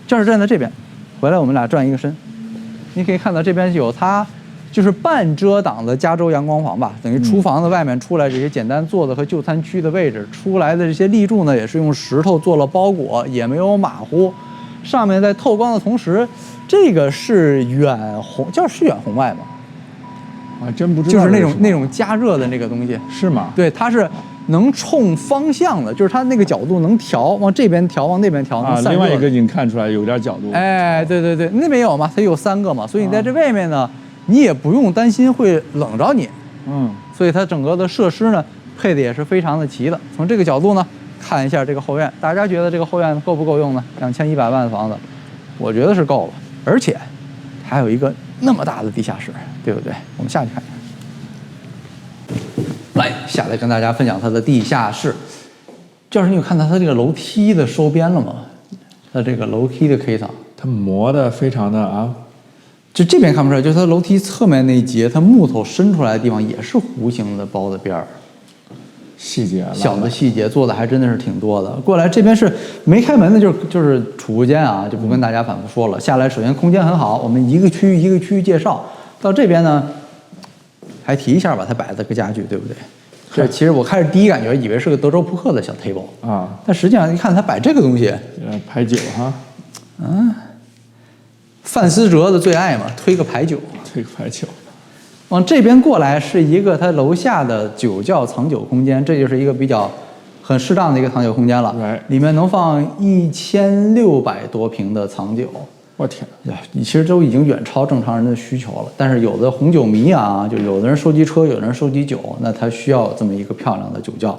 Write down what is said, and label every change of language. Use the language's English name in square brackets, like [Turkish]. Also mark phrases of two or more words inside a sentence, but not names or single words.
[Chinese] 教室站在这边，回来我们俩转一个身，你可以看到这边有它就是半遮挡的加州陽光房吧，等於廚房的外面出來這些簡單做的和就餐區的位置出來的這些立柱呢，也是用石頭做了包裹，也沒有馬虎。上面在透光的同時，這個是遠紅，是遠紅外嗎？啊，真不知道。就是那種加熱的那個東西。是嗎？對，它是能衝方向的，就是它那個角度能調，往這邊調，往那邊調。啊，另外一個已經看出來有點角度。哎，對，那邊有嘛？它有3個嘛，所以你在這外面呢，你也不用擔心會冷着你。所以它整個的設施呢，配的也是非常的齊的。從這個角度呢，看一下這個後院，大家覺得這個後院夠不夠用呢？2100萬的房子，我覺得是夠了，而且還有一個那麼大的地下室，對不對？我們下去看一看。來，下來跟大家分享它的地下室。教授，你有看到它這個樓梯的收邊了嗎？它這個樓梯的 K 場，它磨得非常的啊。就這邊看不出來，就是它樓梯側面那一節，它木頭伸出來的地方也是弧形的包的邊兒。細節小的細節做的還真的是挺多的。過來這邊是沒開門的，就是儲物間啊，就不跟大家反覆說了。下來首先空間很好，我們一個區域一個區域介紹。到這邊呢，還提一下吧，它擺的個家具，對不對？這其實我開始第一感覺以為是個德州撲克的小 table 啊，但實際上一看它擺這個東西，牌九哈，范思哲的最愛嘛，推個牌九，推個牌九。往這邊過來是一個它樓下的酒窖藏酒空間，這就是一個比較很適當的一個藏酒空間了。裡面能放1600多瓶的藏酒。我天，其實都已經遠超正常人的需求了。但是有的紅酒迷啊，就有的人收集車，有的人收集酒，那他需要這麼一個漂亮的酒窖。